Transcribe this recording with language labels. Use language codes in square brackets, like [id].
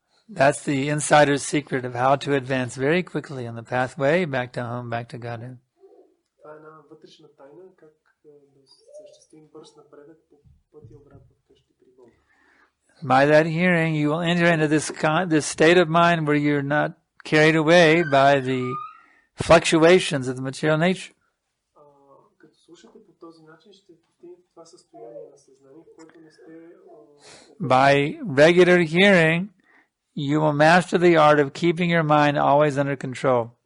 [en] That's the insider's secret of how to advance very quickly on the pathway back to home, back to Godhead. [bg] Това е една вътрешна тайна, как да съществим бърз напредък по пътя обратно вкъщи при Бога. [en] By that hearing, you will enter into this state of mind where you're not carried away by the fluctuations of the material nature. [bg] Като слушате по този начин, ще постигнете това състояние на съзнание, в което не сте... [en] By regular hearing, you will master the art of keeping your mind always under control.